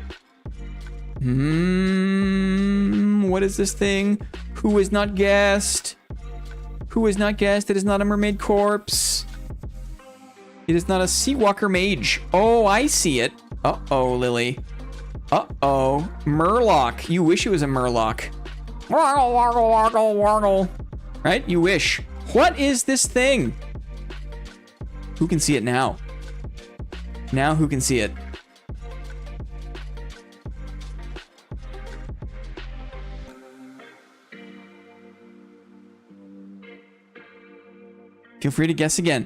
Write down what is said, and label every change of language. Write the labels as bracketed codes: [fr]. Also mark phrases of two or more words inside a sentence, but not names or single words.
[en] What is this thing? Who has not guessed? Who has not guessed? It is not a mermaid corpse. It is not a sea walker mage. Oh, I see it. Uh-oh, Lily. Uh-oh. Murloc. You wish it was a murloc. Woggle, woggle, woggle, woggle. Right? You wish. What is this thing? Who can see it now? Now who can see it? Feel free to guess again.